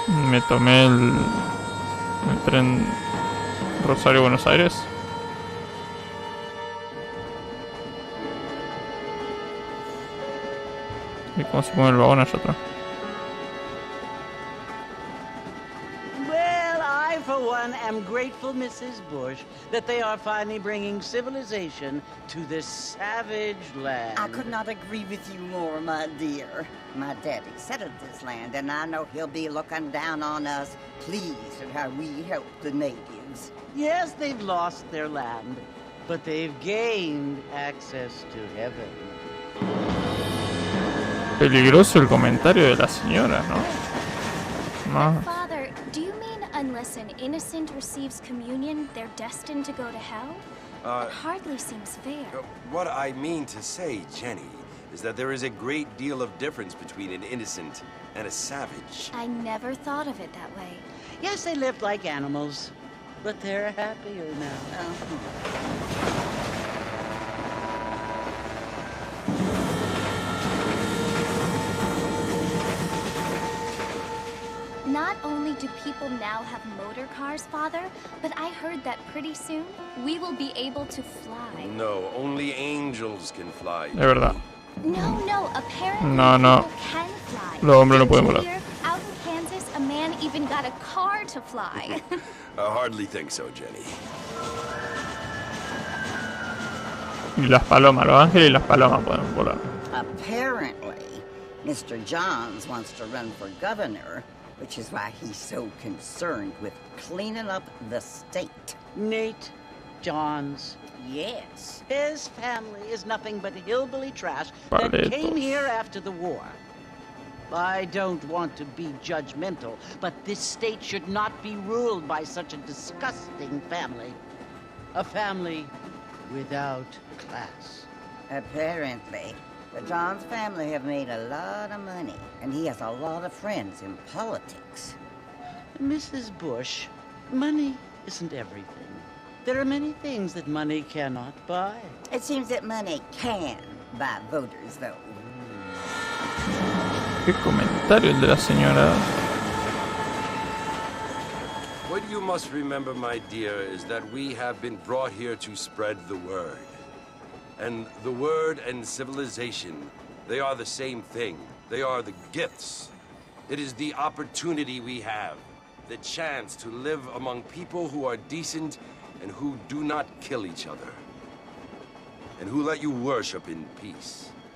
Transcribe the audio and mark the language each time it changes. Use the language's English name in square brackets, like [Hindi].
[Spanish] Me tomé el tren Rosario-Buenos Aires. ¿Y cómo se mueve el vagón allá atrás? [English] Well, I, for one, am grateful, Mrs. Bush, that they are finally bringing civilization to this savage land. I could not agree with you more, my dear. My daddy settled this land, and I know he'll be looking down on us, pleased at how we help the natives. Yes, they've lost their land, but they've gained access to heaven. [Spanish] Peligroso el comentario de la señora, ¿no? No. [English] Father, do you mean unless an innocent receives communion, they're destined to go to hell? That hardly seems fair. What I mean to say, Jenny, is that there is a great deal of difference between an innocent and a savage. I never thought of it that way. Yes, they lived like animals, but they're happier now. Not only do people now have motor cars, Father, but I heard that pretty soon we will be able to fly. No, only angels can fly. [Spanish] De verdad. [English] No, apparently No. people can fly. [Spanish] Los hombres no pueden [English] Did you [Spanish] volar. [English] hear? Out in Kansas, a man even got a car to fly. I hardly think so, Jenny. [Spanish] Y las palomas, los ángeles y las palomas pueden volar. [English] Apparently, Mr. Johns wants to run for governor, which is why he's so concerned with cleaning up the state. Nate Johns. Yes. His family is nothing but hillbilly trash that came here after the war. I don't want to be judgmental, but this state should not be ruled by such a disgusting family. A family without class. Apparently, the Johns family have made a lot of money, and he has a lot of friends in politics. Mrs. Bush, money isn't everything. There are many things that money cannot buy. It seems that money can buy voters, though. [Spanish] Qué comentario el de la señora. [English] What you must remember, my dear, is that we have been brought here to spread the word. And the word and civilization, they are the same thing. They are the gifts. It is the opportunity we have, the chance to live among people who are decent and who do not kill each other, and who let you worship in peace.